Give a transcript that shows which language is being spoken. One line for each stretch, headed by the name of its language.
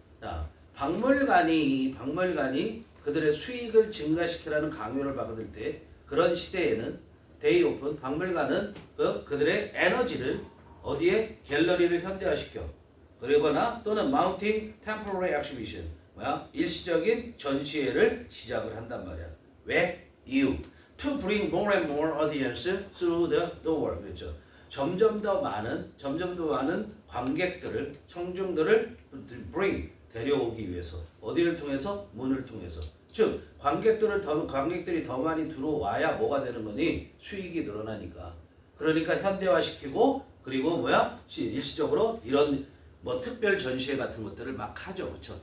Korean: 자, 박물관이 그들의 수익을 증가시키라는 강요를 받을 때, 그런 시대에는 데이 오픈 박물관은 그들의 에너지를 어디에 갤러리를 현대화시켜 그러거나 또는
English: 마운팅 템포러리 엑시비션
Korean: 일시적인 전시회를 시작을 한단 말이야. 왜? 이유.
English: To bring more and more audience through the door.
Korean: 그렇죠. 점점 더 많은 관객들을, 청중들을 데려오기 위해서. 어디를 통해서? 문을 통해서. 즉 관객들이 더 많이 들어와야 뭐가 되는 거니? 수익이 늘어나니까. 그러니까 현대화시키고, 그리고 일시적으로 이런 특별 전시회 같은 것들을 막 하죠. 그렇죠?